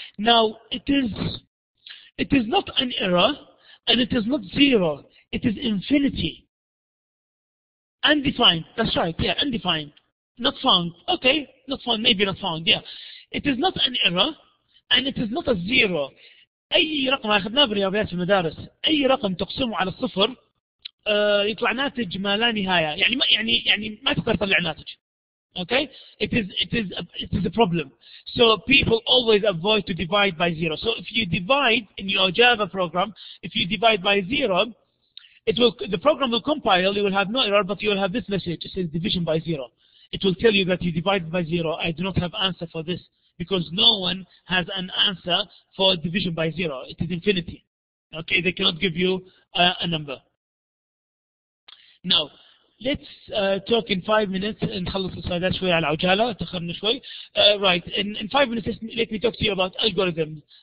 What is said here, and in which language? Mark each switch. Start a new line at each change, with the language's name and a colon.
English: Now, it is not an error and it is not 0. It is infinity. Undefined, that's right, yeah, undefined. Not found, okay, not found, maybe not found, yeah. It is not an error, and it is not a 0.
Arabic: أي رقم أخذناه بالرياضيات في المدارس، أي رقم تقسمه على 0 يطلع ناتج ما لا نهاية، يعني ما تقدر تطلع ناتج.
English: Okay, it is a problem. So people always avoid to divide by 0. So if you divide in your Java program, if you divide by 0, the program will compile, you will have no error, but you will have this message, it says division by 0. It will tell you that you divided by 0. I do not have answer for this, because no one has an answer for division by 0. It is infinity. Okay, they cannot give you a number. Now, let's talk in 5 minutes and نخلص السلايدات شوي على عجالة تأخرنا شوي. Right, in 5 minutes let me talk to you about algorithms.